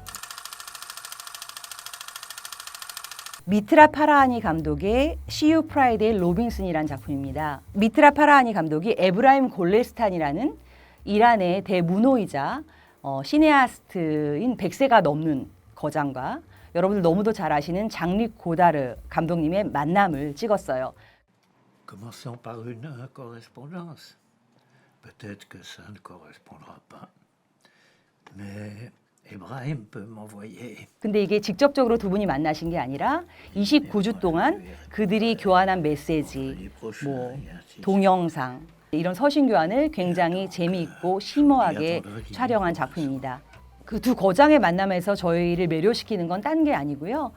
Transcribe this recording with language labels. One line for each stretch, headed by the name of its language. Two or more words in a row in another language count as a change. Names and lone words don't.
Korean: 미트라 파라하니 감독의 시유 프라이데이 로빈슨이라는 작품입니다. 미트라 파라하니 감독이 에브라임 골레스탄이라는 이란의 대문호이자 시네아스트인 100세가 넘는 거장과 여러분들 너무도 잘 아시는 장릭 고다르 감독님의 만남을 찍었어요.
French: Commençons par une correspondance. Peut-être que ça ne correspondra pas. Mais Ibrahim peut m'envoyer.
Korean: 근데 이게 직접적으로 두 분이 만나신 게 아니라 29주 동안 그들이 교환한 메시지, 동영상, 이런 서신 교환을 굉장히 재미있고 심오하게 촬영한 작품입니다. 그 두 거장의 만남에서 저희를 매료시키는 건 딴 게 아니고요.